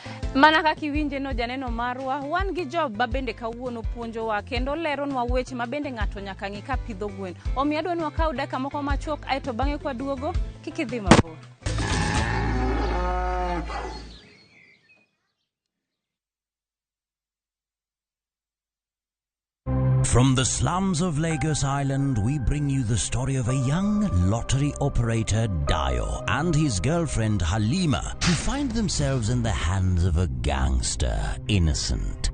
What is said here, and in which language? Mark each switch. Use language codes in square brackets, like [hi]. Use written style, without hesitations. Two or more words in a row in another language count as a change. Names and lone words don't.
[luo] Mana kaka iwinje no janeno marwa, wan gi job babende kawuono puonjowa kendo leronwa weche mabende ng'ato nyaka ng'i ka pidho gwen. Omiyo adwani wakaw dakika moko machuok aeto bang'e kwa duogo kik idhi mabor. [en] From the slums of Lagos Island, we bring you the story of a young lottery operator, Dio, and his girlfriend, Halima, who find themselves in the hands of a gangster, Innocent.